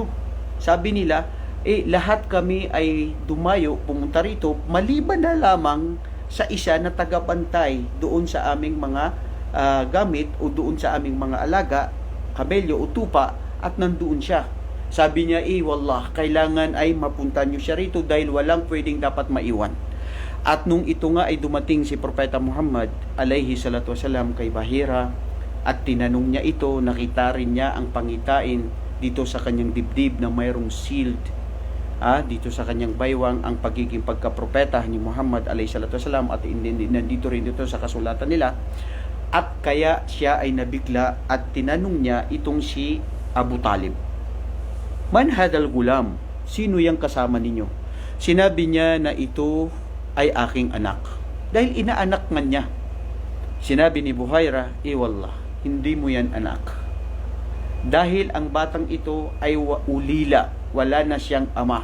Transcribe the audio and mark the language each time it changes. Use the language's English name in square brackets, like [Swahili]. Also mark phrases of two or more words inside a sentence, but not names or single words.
[Filipino] Sabi nila, lahat kami ay dumayo, pumunta rito, maliban na lamang sa isa na tagabantay doon sa aming mga gamit o doon sa aming mga alaga, kabelyo o tupa, at nandoon siya. Sabi niya, wallah, kailangan ay mapunta nyo siya rito dahil walang pwedeng dapat maiwan. At nung ito nga ay dumating si Propeta Muhammad [Arabic] alayhi salatu wasalam [Filipino] kay Bahira at tinanong niya ito, nakita rin niya ang pangitain dito sa kanyang dibdib na mayroong sealed dito sa kanyang baywang ang pagiging pagkapropeta ni Muhammad [Arabic] alayhi salatu wasalam, [Filipino] at nandito rin dito sa kasulatan nila. At kaya siya ay nabigla at tinanong niya itong si Abu Talib, [Arabic] man hadal gulam, [Filipino] sino yung kasama ninyo? Sinabi niya na ito ay aking anak, dahil inaanak nga niya. Sinabi ni Buhaira, wallah, hindi mo yan anak, dahil ang batang ito ay ulila, wala na siyang ama.